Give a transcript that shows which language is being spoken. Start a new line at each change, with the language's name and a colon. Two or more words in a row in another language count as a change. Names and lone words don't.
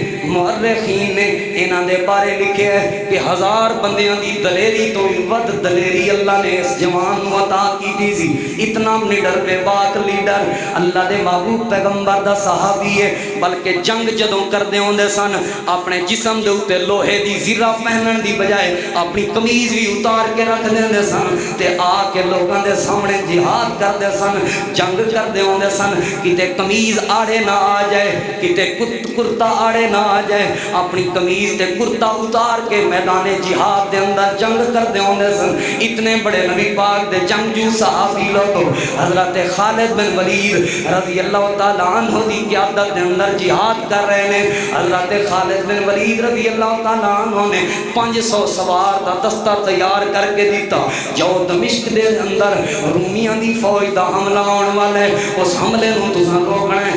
Punjabi: نے انہاں دے بارے لکھے ہے کہ 1000 بندیاں دی دلیری تو ود دلیری اللہ نے اس جوان نو عطا کی دی سی۔ اتنا نڈر بے باک لیڈر اللہ دے محبوب پیغمبر دا صحابی ہے، بلکہ جنگ جدوں کردے ہوندے سن اپنے جسم دے اوتے لوہے دی زرہ پہنن دی بجائے اپنی قمیض بھی اتار کے رکھ دیندے سن تے آ کے لوگاں دے سامنے جہاد کردے سن، جنگ کردے ہوندے سن، کتے قمیض آڑے نہ آ جائے، کتے کرتا آڑے نہ آ جائے، اپنی قمیض تے کرتا اتار کے میدان جہاد دے اندر جنگ کردے ہوندے سن۔ اتنے بڑے نبی پاک دے جنگجو صحابی لوگوں حضرت خالد بن ولید
Arabic: رضی اللہ تعالیٰ عنہ
Punjabi: دی قیادت دے اندر جہاد کر رہے ہیں۔ حضرت خالد بن ولید
Arabic: رضی اللہ تعالیٰ عنہ
Punjabi: نے 500 سوار دا دستہ تیار کر کے دیتا، جو دمشق دے اندر رومیاں دی فوج دا حملہ آن والا ہے، اس حملے نو تساں روکنا ہے۔